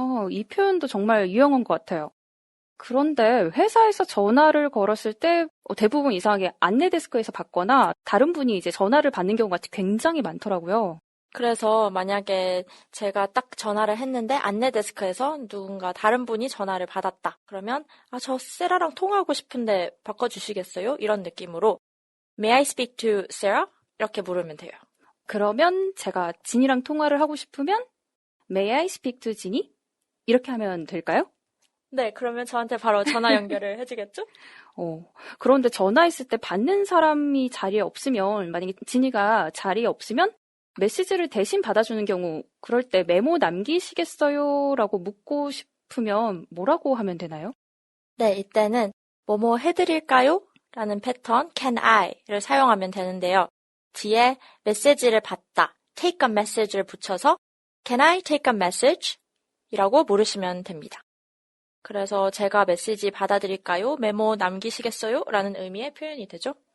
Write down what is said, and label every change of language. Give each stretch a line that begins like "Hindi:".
Korean: 이 표현도 정말 유용한 것 같아요. 그런데 회사에서 전화를 걸었을 때 대부분 이상하게 안내 데스크에서 받거나 다른 분이 이제 전화를 받는 경우가 굉장히 많더라고요. 그래서 만약에 제가 딱 전화를 했는데 안내 데스크에서 누군가 다른 분이 전화를 받았다. 그러면 저 세라랑 통화하고 싶은데 바꿔주시겠어요? 이런 느낌으로
English: May I speak to Sarah?
Korean: 이렇게 물으면 돼요. 그러면 제가 진이랑 통화를 하고 싶으면
English: May I speak to
Korean: 진이? 이렇게 하면 될까요? 네, 그러면 저한테 바로 전화 연결을 해주겠죠? 그런데 전화했을 때 받는 사람이 자리에 없으면 만약에 진이가 자리에 없으면 메시지를 대신 받아주는 경우 그럴 때 메모 남기시겠어요? 라고 묻고 싶으면 뭐라고 하면 되나요? 네, 이때는 뭐뭐 해드릴까요? 라는 패턴 can I를 사용하면 되는데요. 뒤에 메시지를 받다,
English: take a message를
Korean: 붙여서
English: can I take a message?
Korean: 이라고 물으시면 됩니다. 그래서 제가 메시지 받아드릴까요? 메모 남기시겠어요? 라는 의미의 표현이 되죠.